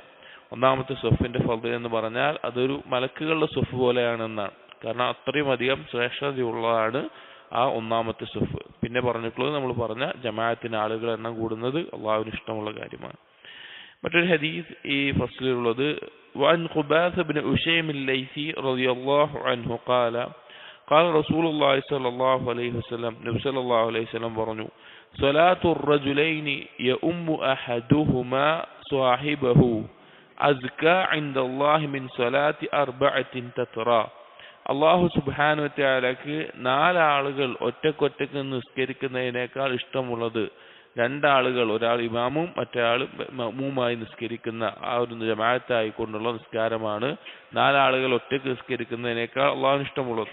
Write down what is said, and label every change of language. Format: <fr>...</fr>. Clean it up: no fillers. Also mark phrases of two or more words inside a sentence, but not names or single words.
<ml>ഒന്നാമത്തെ സ്വഫിന്റെ ഫദ്ൽ എന്ന് പറഞ്ഞാൽ അതൊരു മലക്കുകളുടെ സ്വഫ് പോലെയാണെന്നാണ്. കാരണം അത്രയും അധികം ശ്രേഷ്ഠതയുള്ളതാണ് ആ ഒന്നാമത്തെ സ്വഫ്. പിന്നെ പറഞ്ഞിട്ടുള്ളത് നമ്മൾ പറഞ്ഞ ജമാഅത്തിന് ആളുകൾ എണ്ണം കൂടുന്നത് അള്ളാഹുവിന് ഇഷ്ടമുള്ള കാര്യമാണ്. മറ്റൊരു ഹദീസ് ഈ ഫസ്ലിലുള്ളത്</ml> <ar>وعن خباث بن أشيم الليثي رضي الله عنه قال قال رسول الله صلى الله عليه وسلم നബി صلى الله عليه وسلم പറഞ്ഞു صلاة الرجلين يؤم أحدهما صاحبه أزكى عند الله من صلاة أربعة تترى.</ar> <ml>അള്ളാഹു</ml> <ar>سبحانه وتعالى</ar> <ml>4 ആളുകൾ ഒറ്റക്കൊറ്റക്ക് നിസ്കരിക്കുന്നതിനേക്കാൾ ഇഷ്ടമുള്ളത് 2 ആളുകൾ, ഒരാൾ ഇമാമും മറ്റൊരാൾ മഅ്മൂമായി നിസ്കരിക്കുന്ന ആ ഒരു ജമാഅത്തായിക്കൊണ്ടുള്ള നിസ്കാരമാണ് 4 ആളുകൾ ഒറ്റക്ക് നിസ്കരിക്കുന്നതിനേക്കാൾ അള്ളാഹുവിന് ഇഷ്ടമുള്ളത്.</ml>